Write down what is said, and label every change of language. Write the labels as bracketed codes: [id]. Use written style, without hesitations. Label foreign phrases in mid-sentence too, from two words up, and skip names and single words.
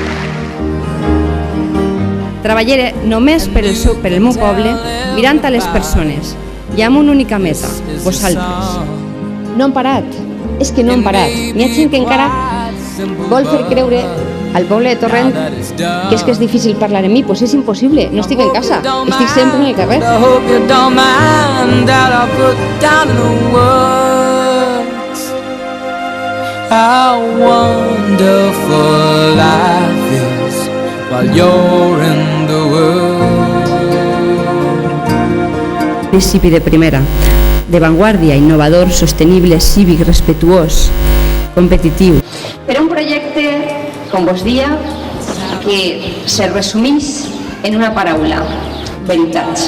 [ca] Treballaré només per el meu poble, mirant a les persones i amb una única meta, vosaltres. No han parat, és que no han parat. N'hi ha gent que encara vol fer creure al poble de Torrent que és difícil parlar amb mi. Doncs és impossible, no estic en casa, estic sempre en el carrer. [en] How wonderful life is while you're in the world. [ca] Principi de primera, de vanguardia, innovador, sostenible, cívic, respetuós, competitiu. Per un projecte, com vos dia, que se resumís en una paraula, veritat.